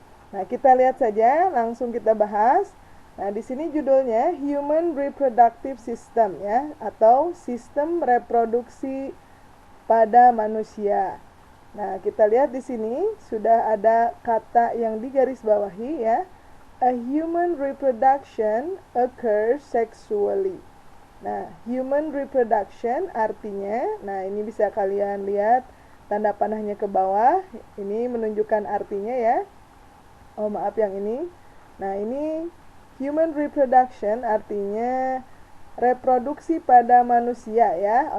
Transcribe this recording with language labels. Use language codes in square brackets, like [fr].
[id] Nah, kita lihat saja, langsung kita bahas. Nah, di sini judulnya [en] Human Reproductive System [id] ya, atau sistem reproduksi pada manusia. Nah, kita lihat di sini sudah ada kata yang digarisbawahi ya. [en] A human reproduction occurs sexually. [id] Nah, human reproduction artinya, nah ini bisa kalian lihat tanda panahnya ke bawah. Ini menunjukkan artinya ya. Oh, maaf yang ini. Nah, ini human reproduction artinya reproduksi pada manusia ya.